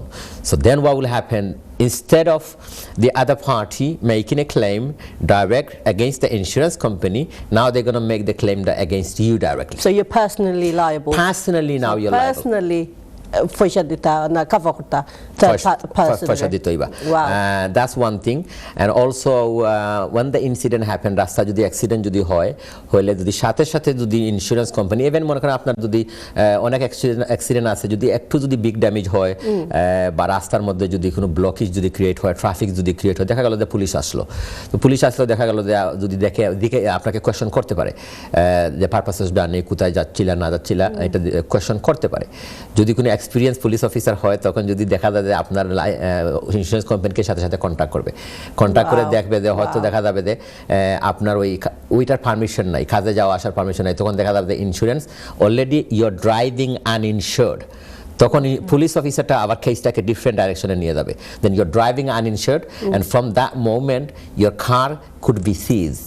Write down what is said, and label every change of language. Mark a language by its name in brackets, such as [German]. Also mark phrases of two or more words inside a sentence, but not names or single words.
[English] So then what will happen? Instead of the other party making a claim direct against the insurance company, now they're going to make the claim against you directly. So you're personally liable. Personally, now you're liable. Personally, that's one thing. And also when the incident happened, [Bangla] রাস্তা যদি accident যদি হয় হলে যদি সাথে সাথে যদি [English] insurance company, [Bangla] even মনে করেন আপনার যদি অনেক accident আছে যদি একটু যদি [English] big damage [Bangla] হয় বা রাস্তার মধ্যে যদি কোনো blockage যদি create হয়, traffic যদি create হয়, দেখা গেল যে পুলিশ আসলো, তো পুলিশ আসলো দেখা গেল যে যদি দেখে আপনাকে কোয়েশ্চন করতে পারে যে পারপাসেস জানে কোথায় যাচ্ছিলা না যাচ্ছিলা, এটা কোয়েশ্চন করতে পারে। যদি কোনো [English] experience police officer [Bangla] হয়, তখন যদি দেখা যায় যে আপনার ইন্স্যুরেন্স কোম্পানিকে সাথে সাথে কন্ট্যাক্ট করবে, কন্ট্যাক্ট করে দেখবে যে হয়তো দেখা যাবে যে আপনার ওইটার পারমিশন নাই, কাজে যাওয়া আসার পারমিশন নাই, তখন দেখা যাবে যে [English] insurance already your driving uninsured, [Bangla] তখন পুলিশ অফিসারটা আবার কেসটাকে ডিফারেন্ট ডাইরেকশনে নিয়ে যাবে, [English] then your driving uninsured, and from that moment your car could be seized.